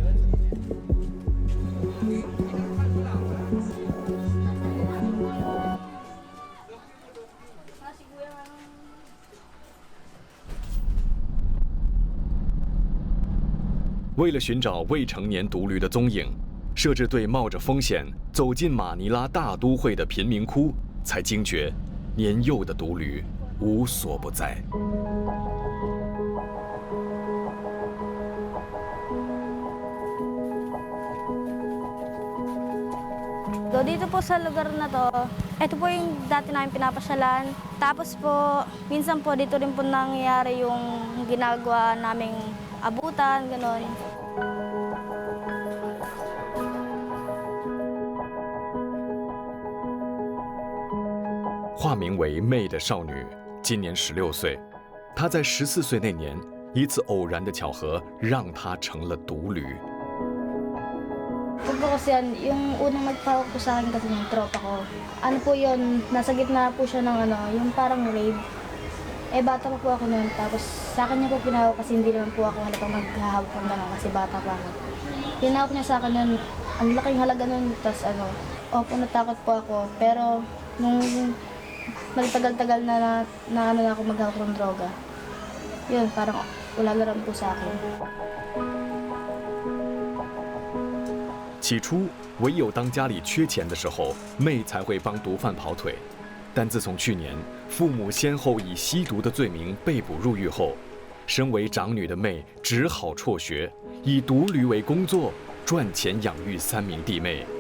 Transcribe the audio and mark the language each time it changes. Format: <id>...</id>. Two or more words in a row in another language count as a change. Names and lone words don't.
<zh>为了寻找未成年毒驴的踪影。摄制队冒着风险走进马尼拉大都会的贫民窟，才惊觉年幼的毒驴无所不在。</zh> <tl>Dito po sa lugar na to, ito po yung dati namin pinapasyalan. Tapos po, minsan po dito rin po nangyayari yung ginagawa naming abutan, gano'n.</tl> <zh>化名为妹的少女今年16岁，她在14岁那年，一次偶然的巧合让她成了毒驴。</zh> <tl>Ito po kasi yung unang nagpawak po sa akin kasi yung tropa ko. Ano po yun, nasa gitna po siya ng yung parang rave. Bata pa po ako noon, tapos sa akin niya po pinahawak kasi hindi naman po ako halatang maghahawak ng gano'n kasi bata pa ako. Pinahawak niya sa akin noon, ang laking halaga noon, tapos opo natakot po ako. Pero nung nagtagal-tagal na ako maghahawak ng droga, yun, parang wala na rin po sa akin.</tl> <zh>起初，唯有当家里缺钱的时候，妹才会帮毒贩跑腿。但自从去年父母先后以吸毒的罪名被捕入狱后，身为长女的妹只好辍学，以毒驴为工作，赚钱养育3名弟妹。</zh>